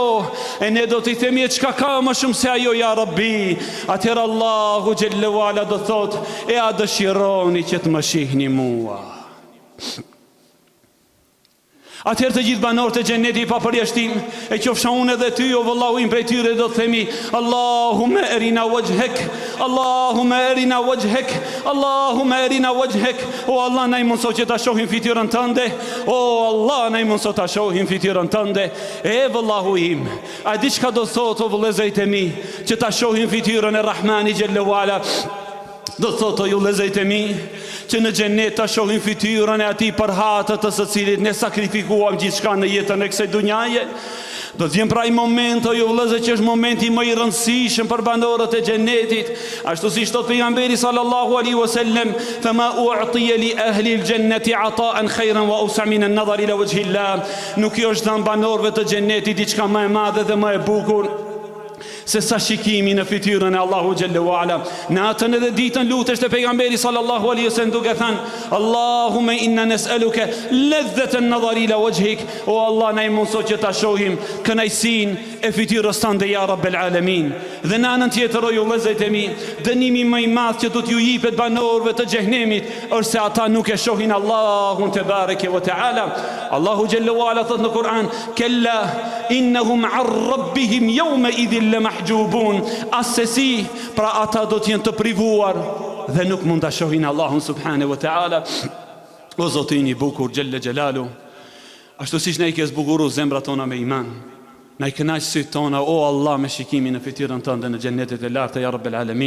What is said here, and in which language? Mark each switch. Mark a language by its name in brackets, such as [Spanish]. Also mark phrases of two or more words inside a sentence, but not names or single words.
[Albanian] E ne do t'i themi e çka ka më shumë se ajo [Arabic] يا ربي? [Albanian] Atëherë Allahu [Arabic] جل وعلا [Albanian] do thotë e a dëshironi që të më shihni mua? Atëherë të gjithë banorët e xhennetit pa përjashtim, e qofsha unë edhe ty o vëllahu im prej tyre, do të themi [Arabic] اللهم أرنا وجهك, اللهم أرنا وجهك, اللهم أرنا وجهك. [Albanian] O Allah, na i mundso që ta shohim fytyrën tënde. O Allah, na i mundso ta shohim fytyrën tënde. E vëllahu im, a di çka do thotë o vëllezërit e mi që ta shohim fytyrën e Rahmani [Arabic] جل وعلا? [Albanian] Do thotë o ju vëllezërit e mi që në xhenet ta shohim fytyrën e atij për hatët të së cilit ne sakrifikuam gjithçka në jetën e kësaj dunjaje. Do të vjen pra i moment o ju vëllezër që është momenti më i rëndësishëm për banorët e xhenetit, ashtu siç thot pejgamberi [Arabic] صلى الله عليه وسلم, فما أعطي لأهل الجنة عطاء خيرا وأوسع من النظر إلى وجه الله. [Albanian] Nuk i është dhënë banorëve të xhenetit diçka më e madhe dhe më e bukur se sa shikimi në fytyrën e Allahu [Arabic] جل وعلا. [Albanian] Në atën edhe ditën lutesh te pejgamberi [Arabic] صلى الله عليه وسلم [Albanian] duke thënë [Arabic] اللهم إنا نسألك لذة النظر إلى وجهك. [Albanian] O Allah, na i mundso që ta shohim kënaqësinë e fytyrës tënde [Arabic] يا رب العالمين. [Albanian] Dhe në anën tjetër o ju vëllezërit e mi, dënimi më i madh që do t'ju jepet banorëve të xhenemit është se ata nuk e shohin Allahun [Arabic] تبارك وتعالى. [Albanian] Allahu xhelle wa ala thot në Kur'an [Arabic] كلا إنهم عن ربهم يومئذ لمحجوبون. [Albanian] Asesi, pra ata do të jenë të privuar dhe nuk mund ta shohin Allahun [Arabic] سبحانه وتعالى. [Albanian] O Zoti i bukur [Arabic] جل جلاله, [Albanian] ashtu siç ne i ke zbukuruar zemrat tona me iman, na i kënaq syt tona o Allah me shikimin në fytyrën tënde në xhennetet e larta [Arabic] يا رب العالمين.